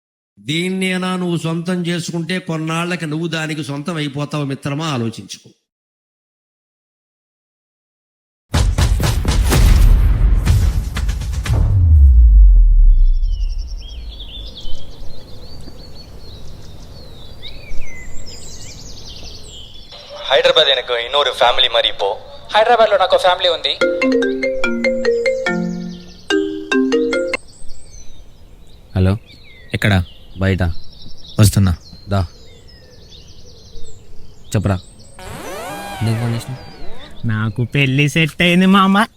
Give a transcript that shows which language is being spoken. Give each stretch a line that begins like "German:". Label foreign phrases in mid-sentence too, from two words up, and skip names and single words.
Telugu: దీన్నేనా నువ్వు సొంతం చేసుకుంటే కొన్నాళ్ళకి నువ్వు దానికి సొంతం అయిపోతావు మిత్రమా, ఆలోచించుకో.
Tamil: ஹைதராபாத் எனக்கு இன்னொரு ஃபேமிலி மாதிரி இப்போ.
Telugu: హైదరాబాద్లో నాకు ఫ్యామిలీ ఉంది. హలో, ఎక్కడ? బయట వస్తున్నా. దా చెప్పరా. ఎందుకు ఫోన్ చేసిన? నాకు పెళ్లి సెట్ అయింది మామ.